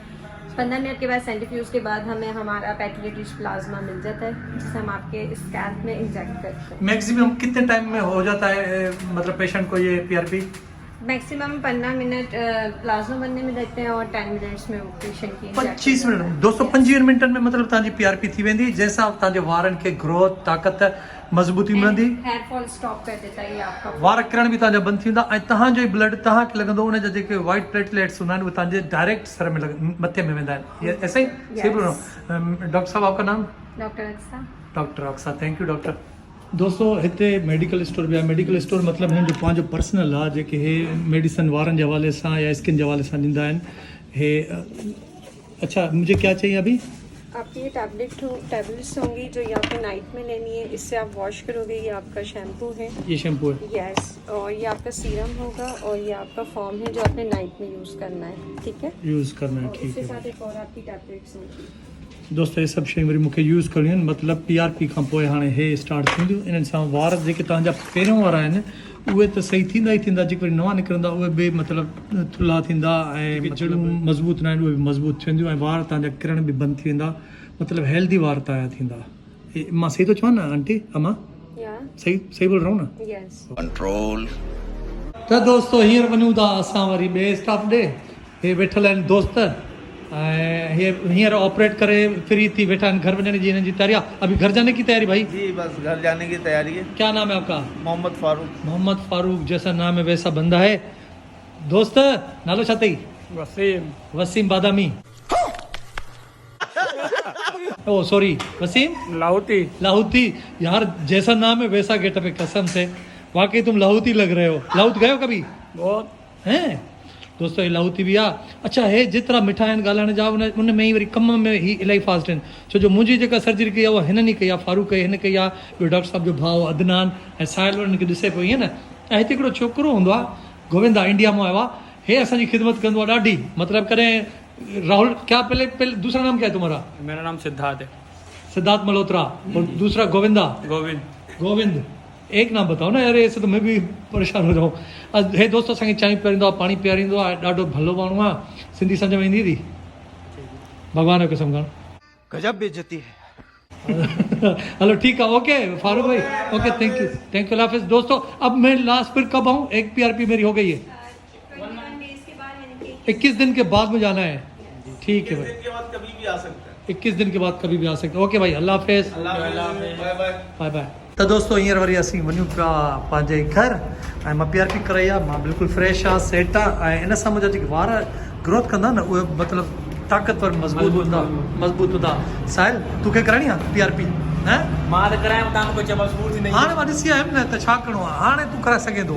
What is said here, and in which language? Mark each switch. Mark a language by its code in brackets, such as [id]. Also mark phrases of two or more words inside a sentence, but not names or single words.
[hi] 15 मिनट के बाद सेंट्रीफ्यूज के बाद हमें हमारा [en] packet rich plasma [hi] मिल जाता है, जिसे हम आपके स्कैल्प में इंजेक्ट करते हैं। मैक्सिमम कितने टाइम में हो जाता है, मतलब पेशेंट को ये PRP? मैक्सिमम 15 मिनट प्लाज्मा बनने में लगते हैं और 10 मिनट्स में पेशेंट की [sd] 25 मिनट 225 मिनटनि में मतलब तव्हांजी PRP थी वेंदी, जंहिंसां तव्हांजे वारनि खे ग्रोथ, ताक़त, मज़बूती मिलंदी। [en] hair fall stop [hi] कर देता है ये आपका। [sd] वार किरण बि तव्हांजा बंदि थी वेंदा ऐं तव्हांजो ब्लड तव्हांखे लॻंदो, उन जा जेके [en] white platelets [sd] हूंदा आहिनि उहे तव्हांजे डायरेक्ट सर में मथे में वेंदा आहिनि। [hi] ये ऐसे ही सही बोल रहा हूं? डॉक्टर साहब, आपका नाम? डॉक्टर अक्सा। डॉक्टर अक्सा, [en] thank you doctor. [sd] दोस्तों हिते [en] medical store [sd] बि आहे। [en] medical store [sd] मतिलबु हिन जो पंहिंजो पर्सनल आहे, जेके हे मेडिसन वारनि जे हवाले सां या स्किन जे हवाले सां ॾींदा आहिनि। [hi] हे अच्छा, मुझे क्या चाहिए अभी? आपकी ये टैबलेट्स होंगी जो ये आपको नाइट में लेनी है। इससे आप वॉश करोगे। ये आपका शैम्पू है, ये शैम्पू है? यस। और ये आपका सीरम होगा और ये आपका फॉर्म है जो आपने नाइट में यूज़ करना है, ठीक है। यूज़ करना है, ठीक इसके है। साथ एक और आपकी टैबलेट्स होंगी। [sd] दोस्तों ये सभु शयूं वरी मूंखे यूज़ करणियूं आहिनि, मतिलबु PRP खां पोइ हाणे हे स्टार्ट थींदियूं। इन्हनि सां वार जेके तव्हांजा पहिरियों वारा आहिनि उहे त सही थींदा ई थींदा, जेके वरी नवां निकिरंदा उहे बि मतिलबु थुल्हा थींदा ऐं जड़ूं मज़बूत न आहिनि उहे बि मज़बूत थींदियूं ऐं वार तव्हांजा किरण बि बंदि थी वेंदा, मतिलबु हेल्दी वार तव्हांजा थींदा। मां सही थो चवां न आंटी अमा? [hi] सही बोल रहा हूं न? [sd] यस। कंट्रोल। त दोस्तो हींअर वञूं था असां वरी ॿिए स्टाफ ॾे। हे वेठल आहिनि दोस्त ऐं हे हींअर ऑपरेट करे फ्री थी वेठा आहिनि। घर वञण जी हिननि जी तैयारी आहे। [hi] अभी घर जाने की तैयारी भाई? जी बस घर जाने की तैयारी है। क्या नाम है आपका? मोहम्मद फारूक। मोहम्मद फारूक, जैसा नाम है वैसा बंदा है। [sd] दोस्त नालो छा अथई? [hi] वसीम। वसीम बादामी। ओ सॉरी, वसीम लाहौती। लाहौती। यार जैसा नाम है वैसा गेटअप है, कसम से वाकई तुम लाहौती लग रहे हो। लाहौत गए हो कभी? बहुत हैं दोस्तों, ये लाहौती भी आ। अच्छा, [sd] हे जेतिरा मिठा आहिनि ॻाल्हाइण जा, उन में ई वरी कम में ही इलाही फास्ट आहिनि। छो जो मुंहिंजी जेका सर्जरी कई आहे उहा हिननि ई कई आहे, फारूक कई, हिन कई आहे। ॿियो डॉक्टर साहब जो भाउ अदनान ऐं साहिल उन्हनि खे ॾिसे पियो ईअं न। ऐं हिते हिकिड़ो छोकिरो हूंदो आहे, गोविंदा, इंडिया मां आयो आहे। हे असांजी ख़िदमत कंदो आहे ॾाढी, मतिलबु कॾहिं राहुल [hi] क्या पहले दूसरा नाम क्या है तुम्हारा? मेरा नाम सिद्धार्थ है। सिद्धार्थ मल्होत्रा। और दूसरा गोविंदा? गोविंद। एक नाम बताओ ना यार, ऐसे तो मैं भी परेशान हो जाऊँ। [sd] हे दोस्तों, असांखे चांहि पीआरींदो आहे, पाणी पीआरींदो आहे, ॾाढो भलो माण्हू आहे। सिंधी सम्झ में ईंदी थी? भॻवान जो कसम खण। [hi] गजब बेइज्जती है। हेलो ठीक है, ओके फारूक भाई, ओके, [en] thank you [hi] अल्लाह हाफिज़। दोस्तों अब मैं लास्ट फिर कब आऊँ? एक PRP मेरी हो गई है, 21 दिन के बाद में जाना है। ठीक है भाई, 21 दिन के बाद कभी भी आ सकते हैं। 21 दिन के बाद कभी भी आ सकते हैं। ओके भाई, अल्लाह हाफिज़, [en] bye bye. bye bye. [sd] तो दोस्तों हींअर वरी असीं वञूं पिया पंहिंजे घर ऐं मां PRP कराई आहे मां बिल्कुलु फ्रेश आहे सेट आहे ऐं इन सां मुंहिंजा जेके वार ग्रोथ कंदा न उहे मतिलबु ताक़तवर मज़बूत हूंदा साहिल तोखे कराइणी आहे PRP हैं मां त करायां तव्हां मूंखे चयो मज़बूत थी हाणे मां ॾिसी आयुमि न त छा करिणो आहे हाणे तूं कराए सघे थो